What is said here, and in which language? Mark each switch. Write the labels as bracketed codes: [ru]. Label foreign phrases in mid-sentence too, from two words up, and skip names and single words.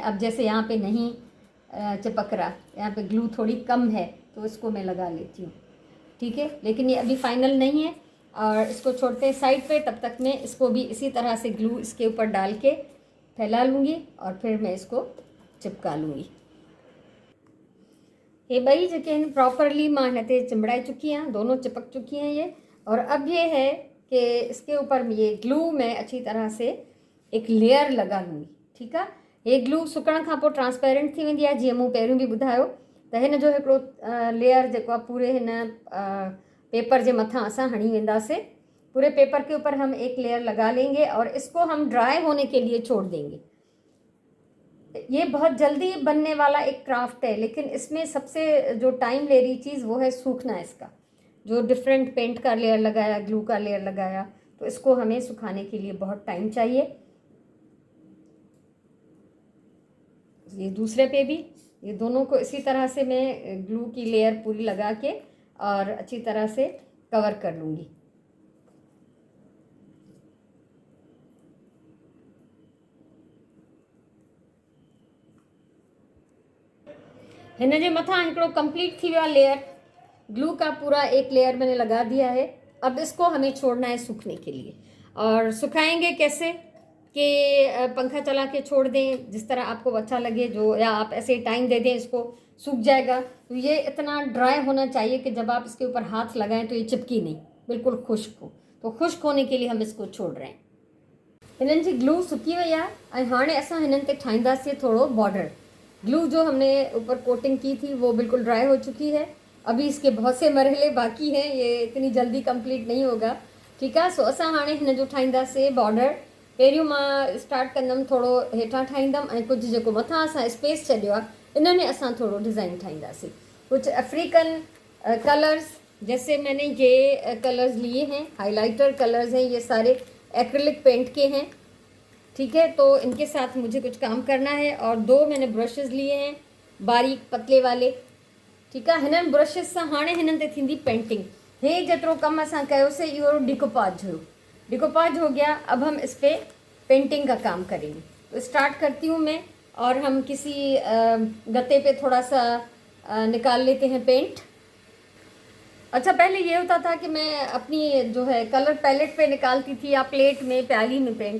[ur] اب جیسے یہاں پہ نہیں چپک رہا، یہاں پہ گلو تھوڑی کم ہے تو اس کو میں لگا لیتی ہوں. ٹھیک ہے، لیکن یہ ابھی فائنل نہیں ہے اور اس کو چھوڑتے ہیں سائیڈ پہ. تب تک میں اس کو بھی اسی طرح سے گلو اس کے اوپر ڈال کے پھیلا لوں گی اور پھر میں اس کو چپکا لوں گی. [sd] ये ॿई जेके आहिनि प्रॉपरली मां हिन ते चिमड़ाए चुकी आहियां, [ur] دونوں چپک چکی ہیں یہ. اور اب یہ ہے کہ اس کے اوپر یہ گلو میں اچھی طرح سے ایک لیئر لگا لوں گی. [sd] ठीकु आहे, ये ग्लू सुकण खां पोइ ट्रांसपेरेंट थी वेंदी आहे, जीअं मूं पहिरियों बि ॿुधायो त हिन जो हिकिड़ो लेयर जेको आहे पूरे हिन पेपर जे मथां असां हणी वेंदासीं। [ur] پورے پیپر کے اوپر ہم ایک لیئر لگا لیں گے اور اس کو ہم ڈرائی ہونے کے لیے چھوڑ دیں گے. یہ بہت جلدی بننے والا ایک کرافٹ ہے، لیکن اس میں سب سے جو ٹائم لے رہی چیز وہ ہے سوکھنا اس کا. جو [en] different paint [ur] کا لیئر لگایا، گلو کا لیئر لگایا، تو اس کو ہمیں سکھانے کے لیے بہت ٹائم چاہیے. یہ دوسرے پہ بھی یہ دونوں کو اسی طرح سے میں گلو کی لیئر پوری لگا کے اور اچھی طرح سے کور کر لوں گی. [sd] हिन जे मथां हिकिड़ो कंप्लीट थी वियो आहे लेयर, [ur] گلو کا پورا ایک لیئر میں نے لگا دیا ہے. اب اس کو ہمیں چھوڑنا ہے سوکھنے کے لیے۔ اور سکھائیں گے کیسے کہ پنکھا چلا کے چھوڑ دیں، جس طرح آپ کو اچھا لگے، جو یا آپ ایسے ٹائم دے دیں، اس کو سوکھ جائے گا. تو یہ اتنا ڈرائی ہونا چاہیے کہ جب آپ اس کے اوپر ہاتھ لگائیں تو یہ چپکی نہیں، بالکل خشک ہو. تو خشک ہونے کے لیے ہم اس کو چھوڑ رہے ہیں. [sd] हिननि जी ग्लू सुकी वही आहे ऐं हाणे असां हिननि ते ठाहींदासीं थोड़ो बॉर्डर। [ur] گلو جو ہم نے اوپر کوٹنگ کی تھی وہ بالکل ڈرائی ہو چکی ہے. ابھی اس کے بہت سے مرحلے باقی ہیں، یہ اتنی جلدی کمپلیٹ نہیں ہوگا. [sd] ठीकु आहे, सो असां हाणे हिन जो ठाहींदासीं बॉर्डर। पहिरियों मां स्टार्ट कंदमि थोड़ो हेठां ठाहींदमि ऐं कुझु जेको मथां असां स्पेस छॾियो आहे इन में असां थोड़ो डिज़ाइन ठाहींदासीं। [ur] کچھ [en] African colors, [ur] جیسے میں نے یہ کلرز لیے ہیں, [en] highlighter colors [ur] ہیں، یہ سارے [en] acrylic paint [ur] کے ہیں. ٹھیک ہے، تو ان کے ساتھ مجھے کچھ کام کرنا ہے. اور 2 میں نے برشز لیے ہیں، باریک پتلے والے. ٹھیک ہے, [sd] हिननि ब्रशेस सां हाणे हिननि ते थींदी पेंटिंग। हे जेतिरो कमु असां कयोसीं इहो डिकोपाज हुयो, डिकोपाज [ur] ہو گیا. اب ہم اس پہ پینٹنگ کا کام کریں گے۔ تو اسٹارٹ کرتی ہوں میں، اور ہم کسی گتے پہ تھوڑا سا نکال لیتے ہیں پینٹ. اچھا، پہلے یہ ہوتا تھا کہ میں اپنی جو ہے [en] color palette [ur] پہ نکالتی تھی یا پلیٹ میں، پیالی میں پینٹ.